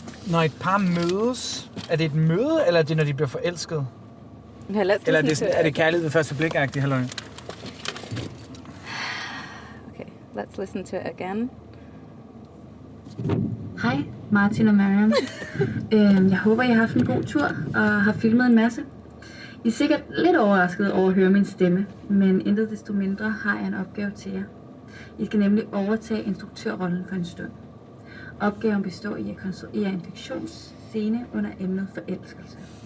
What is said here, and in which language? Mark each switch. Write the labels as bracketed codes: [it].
[da] Når et par mødes, er det et møde, eller er det, når de bliver forelsket? [en] Okay, let's [da] Eller [en] listen to [da] er det kærlighed ved første blik-agtigt, halløj? [en] Okay, let's listen to it again. [da] Hej, Martin og Mariam. Jeg håber, I har haft en god tur og har filmet en masse. I er sikkert lidt overrasket over at høre min stemme, men intet desto mindre har jeg en opgave til jer. I skal nemlig overtage instruktørrollen for en stund. Opgaven består i at konstruere en fiktionsscene under emnet forelskelse.